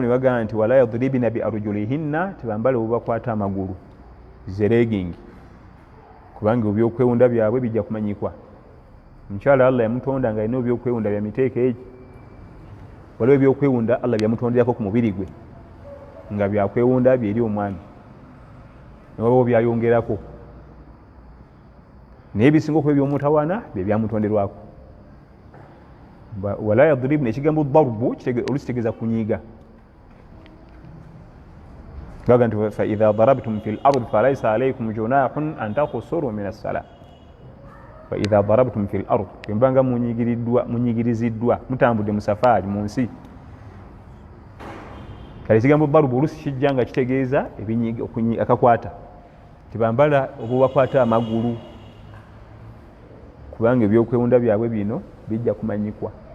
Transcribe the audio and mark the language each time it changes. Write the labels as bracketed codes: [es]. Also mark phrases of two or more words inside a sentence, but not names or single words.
[lg] ne bagamba nti [ar] ولا يضربن بأرجلهن [lg] tebambale obubakwata amagulu zeregingi kubanga ebyokwewunda byabwe bijja kumanyikwa omukyala Allah yamutonda nga alina ebyokwewunda bya miteeko egi waliwo ebyokwewunda Allah byamutonderako ku mubiri gwe nga byakwewunda byeri omwami newabawo byayongerako naye ebisinga okuba ebyomutawaana bye byamutonderwako [ar] ولا يضربن [lg] ekigambo darbu olusi kitegeeza kunyiiga gaga nti [ar] فإذا ضربتم في الأرض فليس عليكم جناح أن تقصروا من الصلاة فإذا ضربتم في الأرض [lg] embanga munyigiriziddwa mutambudde mu safaari mu nsi kale ekigambo darbu olusi kijja nga kitegeeza akakwata tibambala obubakwata amagulu kubanga ebyokwewunda byabwe bino bijja kumanyikwa